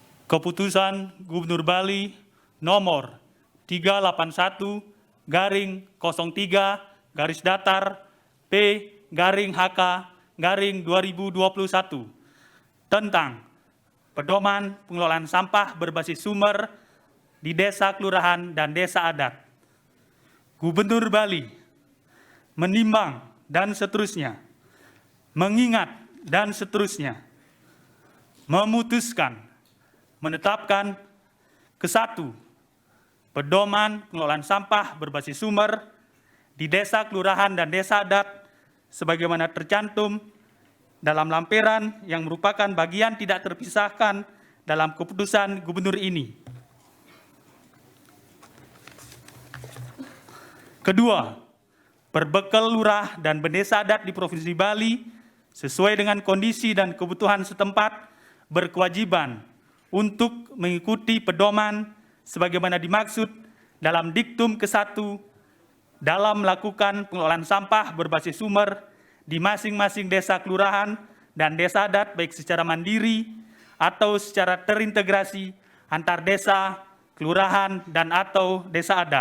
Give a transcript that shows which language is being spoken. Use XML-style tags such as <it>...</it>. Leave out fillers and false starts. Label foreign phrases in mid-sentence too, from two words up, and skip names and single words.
<id>Keputusan Gubernur Bali nomor 381-P-HK-2021 tentang pedoman pengelolaan sampah berbasis sumber di desa, kelurahan, dan desa adat. Gubernur Bali menimbang dan seterusnya, mengingat dan seterusnya, memutuskan menetapkan ke-1 pedoman pengelolaan sampah berbasis sumber di desa, kelurahan, dan desa adat sebagaimana tercantum dalam lampiran yang merupakan bagian tidak terpisahkan dalam keputusan gubernur ini. Kedua, berbekal lurah dan bendesa adat di Provinsi Bali sesuai dengan kondisi dan kebutuhan setempat berkewajiban untuk mengikuti pedoman sebagaimana dimaksud dalam diktum ke-1 dalam melakukan pengelolaan sampah berbasis sumber di masing-masing desa, kelurahan, dan desa adat baik secara mandiri atau secara terintegrasi antar desa, kelurahan, dan atau desa adat.</id>